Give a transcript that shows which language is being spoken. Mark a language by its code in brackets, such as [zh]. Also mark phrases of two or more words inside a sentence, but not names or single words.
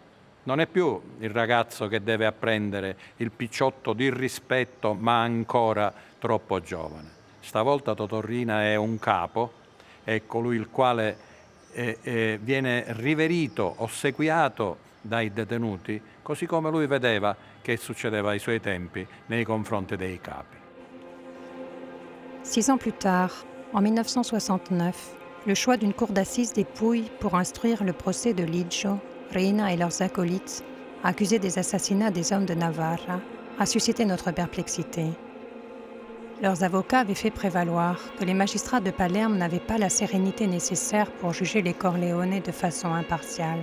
[it] Non è più il ragazzo che deve apprendere il picciotto di rispetto ma ancora troppo giovane. Stavolta Totò Riina è un capo, è colui il quale viene riverito, ossequiato dai detenuti, così come lui vedeva che succedeva ai suoi tempi nei confronti dei capi. [fr] 6 ans plus tard, en 1969, le choix d'une cour d'assises des Pouilles pour instruire le procès de Liggio, Riina et leurs acolytes, accusés des assassinats des hommes de Navarra, a suscité notre perplexité. Leurs avocats avaient fait prévaloir que les magistrats de Palerme n'avaient pas la sérénité nécessaire pour juger les Corleone de façon impartiale.